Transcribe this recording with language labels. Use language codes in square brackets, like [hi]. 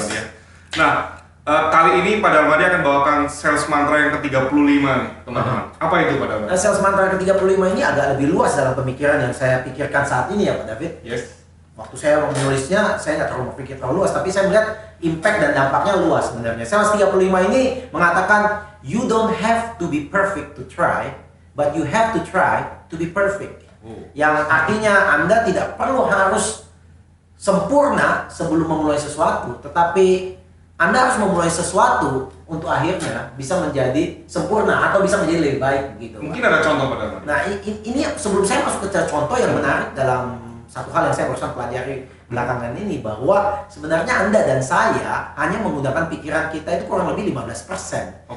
[id] Darmadi ya. Nah, kali ini Pak Darmadi akan bawakan sales mantra yang ke-35 nih teman-teman. Apa itu Pak Darmadi? Sales mantra ke-35 ini agak lebih luas dalam pemikiran yang saya pikirkan saat ini ya Pak David. [en] Yes. [id] Waktu saya menulisnya, saya nggak terlalu berpikir terlalu luas, tapi saya melihat impact dan dampaknya luas sebenarnya. Sales 35 ini mengatakan, [en] you don't have to be perfect to try, but you have to try to be perfect. [id] Yang artinya Anda tidak perlu harus sempurna sebelum memulai sesuatu, tetapi Anda harus memulai sesuatu untuk akhirnya bisa menjadi sempurna atau bisa menjadi lebih baik gitu. Mungkin ada contoh Pak Darmadi. Nah ini sebelum saya masuk ke contoh yang menarik dalam satu hal yang saya barusan pelajari belakangan ini, bahwa sebenarnya Anda dan saya hanya menggunakan pikiran kita itu kurang lebih 15%.